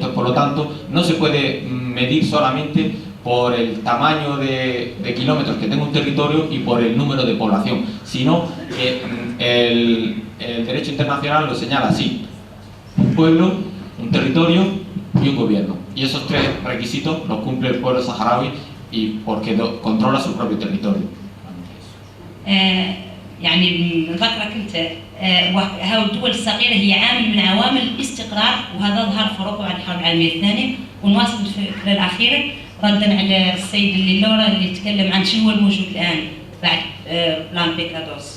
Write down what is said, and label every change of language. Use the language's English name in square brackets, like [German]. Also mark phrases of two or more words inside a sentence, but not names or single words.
[Spanish] Entonces, por lo tanto, no se puede medir solamente por el tamaño de kilómetros que tenga un territorio y por el número de población, sino que el derecho internacional lo señala así: un pueblo, un territorio y un gobierno. Y esos tres requisitos los cumple el pueblo saharaui y porque controla su propio territorio. [Arabic] يعني نذكرك انت هاو الدول الصغيره هي عامل من عوامل الاستقرار، وهذا ظهر في اوروبا بعد الحرب العالميه الثانيه. ونواصل في الفكره الاخيره ردا على السيد اللي تكلم عن شنو هو الموجود الان بعد بلان بيكادوس.